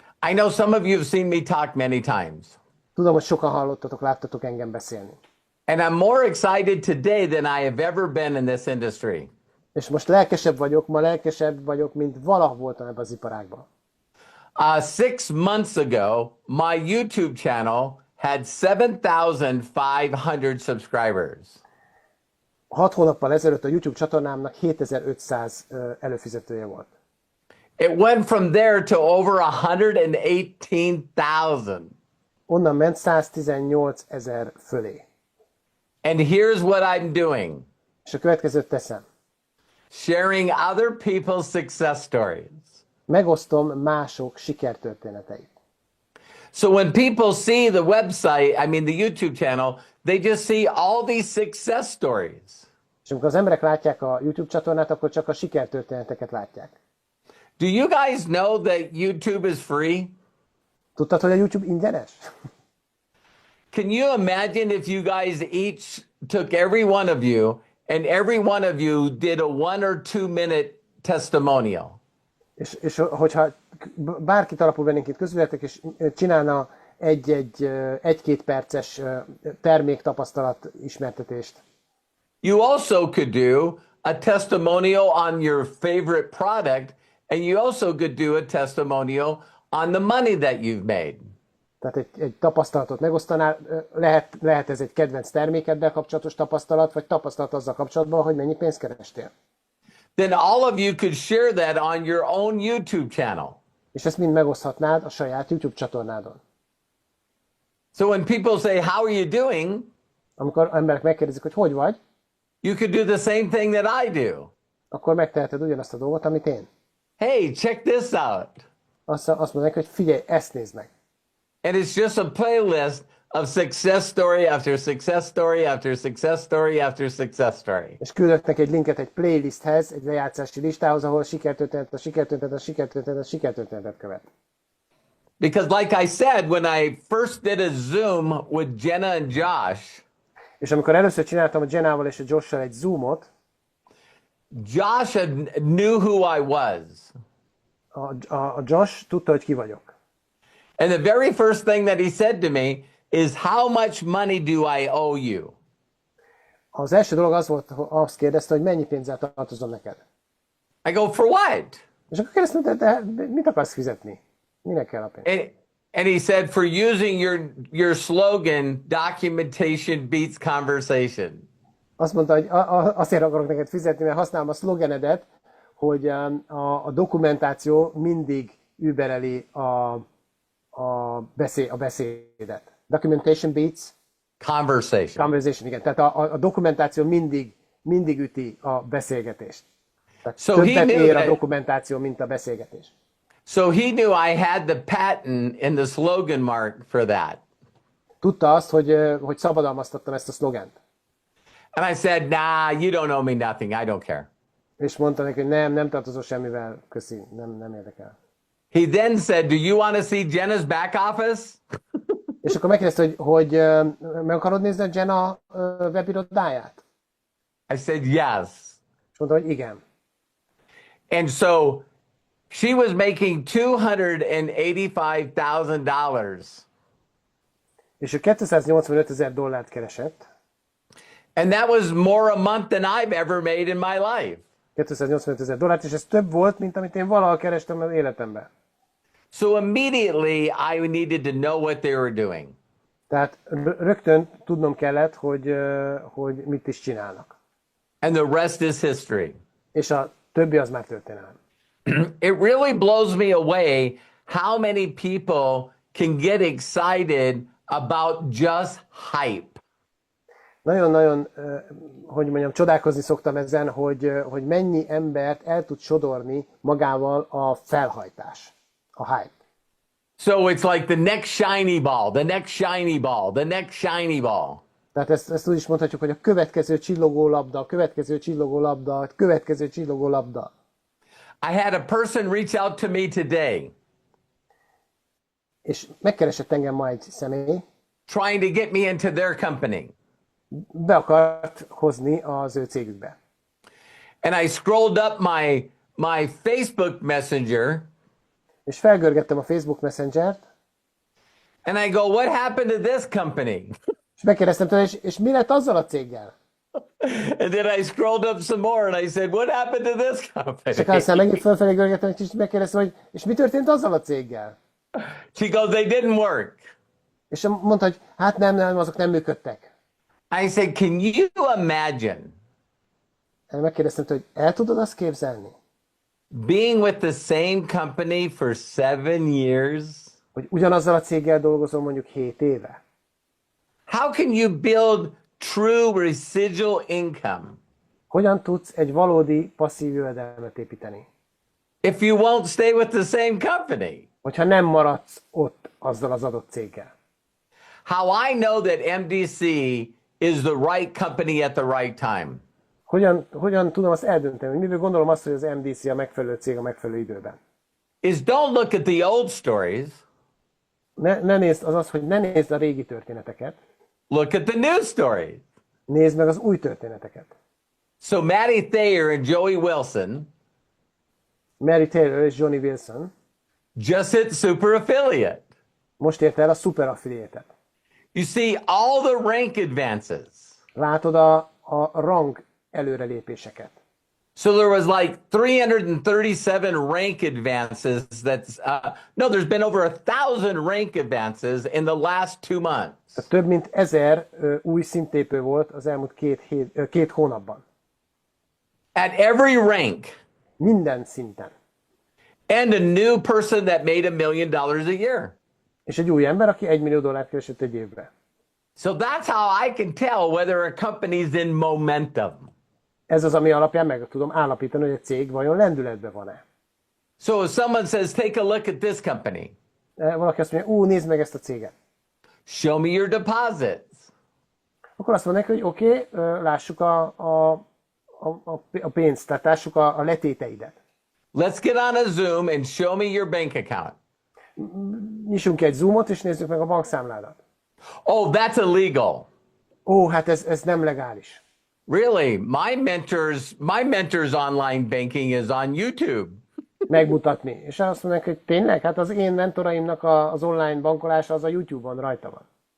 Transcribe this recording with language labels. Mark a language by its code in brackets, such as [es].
[en] I know some of you have seen me talk many times. [hu] Tudom, hogy sokan hallottatok, láttatok engem beszélni. [en] And I'm more excited today than I have ever been in this industry. [hu] És most ma lelkesebb vagyok, mint valaha voltam ebben az iparágban. [en] 6 months ago, my YouTube channel had 7,500 subscribers. [hu] 6 hónappal ezelőtt a YouTube csatornámnak 7500 előfizetője volt. [en] It went from there to over 118,000. [hu] Onnan ment 118 000 fölé. [en] And here's what I'm doing. [hu] És a következőt teszem. [en] Sharing other people's success stories. [hu] Megosztom mások sikertörténeteit. [en] So when people see the website, I mean the YouTube channel, they just see all these success stories. [hu] És amikor az emberek látják a YouTube csatornát, akkor csak a sikertörténeteket látják. [en] Do you guys know that YouTube is free? [hu] Tudtad, hogy a YouTube ingyenes? [en] Can you imagine if you guys each took every one of you and every one of you did a 1 or 2 minute testimonial? [hu] És hogyha bárkit alapul vennénk itt közületek, és csinálna egy-két perces terméktapasztalat ismertetést. [en] You also could do a testimonial on your favorite product, and you also could do a testimonial on the money that you've made. [hu] Tehát egy tapasztalatot megosztanál, lehet ez egy kedvenc termékeddel kapcsolatos tapasztalat, vagy tapasztalat azzal kapcsolatban, hogy mennyi pénzt kerestél. [en] Then all of you could share that on your own YouTube channel. [hu] És ezt mind megoszthatnád a saját YouTube csatornádon. [en] So when people say, how are you doing? [hu] Amikor emberek megkérdezik, hogy vagy, [en] You could do the same thing that I do. [hu] akkor megteheted ugyanazt a dolgot, amit én. [en] Hey, check this out. [hu] Azt mondják, hogy figyelj, ezt nézd meg. [en] And it's just a playlist of success story after success story after success story after success story. [hu] És küldök neki egy linket egy playlisthez, egy lejátszási listához, ahol sikertörténetet követ. [en] Because like I said, when I first did a Zoom with Jenna and Josh, [hu] És amikor először csináltam a Jennával és a Josh-sal egy Zoomot, [en] Josh knew who I was. [hu] a Josh tudta, hogy ki vagyok. [en] And the very first thing that he said to me is, how much money do I owe you? [hu] Az első dolog az volt, azt kérdezte, hogy mennyi pénzzel tartozom neked. [en] I go, for what? [hu] És akkor kérdeztem, de mit akarsz fizetni? Minek kell a pénz? [en] And he said, for using your slogan, documentation beats conversation. [hu] Azt mondta, hogy azért akarok neked fizetni, mert használom a szlogenedet, hogy a dokumentáció mindig übereli a beszédet. [en] Documentation beats conversation, [hu] igen. Tehát a dokumentáció mindig üti a beszélgetést. Tehát többet ér a dokumentáció, mint a beszélgetés. [en] So he knew I had the patent and the slogan mark for that. [hu] Tudta azt, hogy szabadalmaztattam ezt a szlogent. [en] And I said, nah, you don't owe me nothing. I don't care. [hu] És mondta neki, hogy nem tartozol semmivel, köszi, nem érdekel. [en] He then said, do you want to see Jenna's back office? [hu] És akkor megkérdezte, hogy meg akarod nézni a Jenna webirodáját? [en] I said, yes. [hu] És mondta, hogy igen. [en] And so she was making $285,000. [hu] És ő $285,000 keresett. [en] And that was more a month than I've ever made in my life. [hu] $285,000, és ez több volt, mint amit én valaha kerestem az életemben. [en] So immediately I needed to know what they were doing. [hu] Tehát rögtön tudnom kellett, hogy mit is csinálnak. [en] And the rest is history. [hu] És a többi az már történelem. [en] It really blows me away how many people can get excited about just hype. [hu] Nagyon-nagyon, hogy mondjam, csodálkozni szoktam ezen, hogy mennyi embert el tud sodorni magával a felhajtás, a hype. [en] So it's like the next shiny ball, the next shiny ball, the next shiny ball. [hu] Tehát ezt úgy is mondhatjuk, hogy a következő csillogó labda, a következő csillogó labda, a következő csillogó labda. [en] I had a person reach out to me today. [hu] És megkeresett engem ma egy személy. [en] Trying to get me into their company. [hu] Be akart hozni az ő cégükbe. [en] And I scrolled up my Facebook Messenger. [hu] És felgörgettem a Facebook Messengert. [en] And I go, what happened to this company? [hu] És megkérdeztem tőle, és mi lett azzal a céggel? [en] And then I scrolled up some more and I said, what happened to this company? [hu] És aztán megint fölfelé görgettem, és megkérdeztem, hogy és mi történt azzal a céggel? [en] She goes, they didn't work. [hu] És mondta, hogy hát nem, azok nem működtek. [en] I said, can you imagine? [hu] Megkérdeztem tőle, hogy el tudod azt képzelni? [en] Being with the same company for 7 years? [hu] Hogy ugyanazzal a céggel dolgozom mondjuk 7 éve? [en] How can you build true residual income? [hu] Hogyan tudsz egy valódi passzív jövedelmet építeni? [en] If you won't stay with the same company? [hu] Hogyha nem maradsz ott azzal az adott céggel. [en] How I know that MDC is the right company at the right time? [hu] Hogyan tudom azt eldönteni, hogy miből gondolom azt, hogy az MDC a megfelelő cég a megfelelő időben? [en] Is don't look at the old stories. [hu] Ne nézd, hogy ne nézd a régi történeteket. [en] Look at the new stories. [hu] Nézd meg az új történeteket. [en] So Matty Thayer and Joey Wilson [hu] Mary Taylor és Johnny Wilson [en] just hit super affiliate. [hu] most ért el a super affiliate-et. [en] You see all the rank advances. [hu] Látod a rang előrelépéseket. [en] So there was like 337 rank advances. No, there's been over 1,000 rank advances in the last 2 months. [hu] Több mint 1000 új szintlépő volt az elmúlt két hónapban. [en] At every rank. [hu] Minden szinten. [en] And a new person that made $1 million a year. [hu] És egy új ember, aki $1 millió keresett egy évre. [en] So that's how I can tell whether a company's in momentum. [hu] Ez az, ami alapján meg tudom állapítani, hogy a cég vajon lendületben van-e. [en] So if someone says, take a look at this company. [hu] Valaki azt mondja, nézd meg ezt a céget. [en] Show me your deposits. [hu] Akkor azt mondják, hogy oké, lássuk a pénzt, tehát lássuk a letéteidet. [en] Let's get on a Zoom and show me your bank account. [hu] Nyissunk egy Zoomot, és nézzük meg a bankszámládat. [en] Oh, that's illegal. [hu] Hát ez nem legális. [en] Really? My mentor's online banking is on YouTube. [hu] Megmutatni. És azt mondják, hogy tényleg? Hát az én mentoraimnak az online bankolása az a YouTube-on rajta van.